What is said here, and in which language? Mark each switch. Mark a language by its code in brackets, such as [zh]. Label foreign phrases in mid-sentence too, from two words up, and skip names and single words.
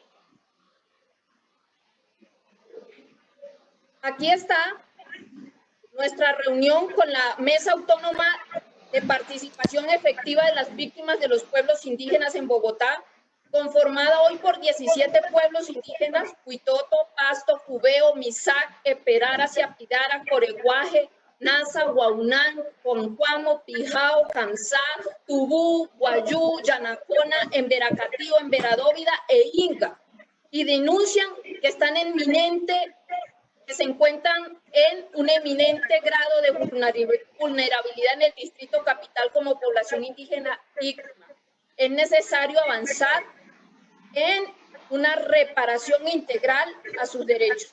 [es] Aquí está nuestra reunión con la Mesa Autónoma de Participación Efectiva de las Víctimas de los Pueblos Indígenas en Bogotá, conformada hoy por 17 pueblos indígenas: Huitoto, Pasto, Cubeo, Misac, Eperara, Siapidara, Coreguaje, Nasa, Guaunán, Concuamo, Pijao, Cansá, Tubú, Guayú, Yanacona, Emberacatío, Emberadóvida e Inga, y denuncian que están que se encuentran en un eminente grado de vulnerabilidad en el distrito capital como población indígena víctima. Es necesario avanzar en una reparación integral a sus derechos.